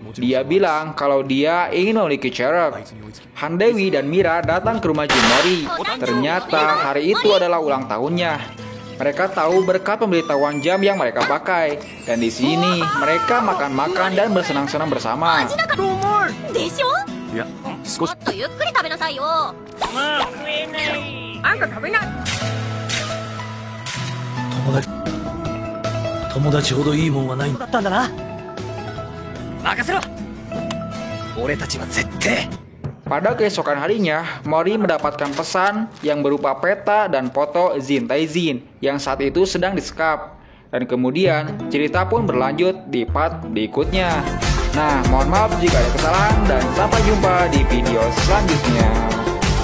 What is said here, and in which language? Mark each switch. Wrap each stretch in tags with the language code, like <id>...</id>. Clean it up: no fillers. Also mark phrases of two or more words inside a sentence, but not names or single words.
<id>Dia bilang kalau dia ingin memiliki Sherlock. Handewi dan Mira datang ke rumah Jin Mori. Ternyata hari itu adalah ulang tahunnya. Mereka tahu berkat pemberitahuan jam yang mereka pakai. Dan di sini mereka makan-makan dan bersenang-senang bersama.</id> <ja>もっとゆっくり食べなさいよ。もう食えない。あんた食べない。友達ほどいいもんはないんだったんだな。任せろ。俺たちは絶対。</ja> <id>Pada keesokan harinya, Mori mendapatkan pesan yang berupa peta dan foto Jin Taijin yang saat itu sedang disekap. Dan kemudian cerita pun berlanjut di part berikutnya. Nah, mohon maaf jika ada kesalahan dan sampai jumpa di video selanjutnya.</id>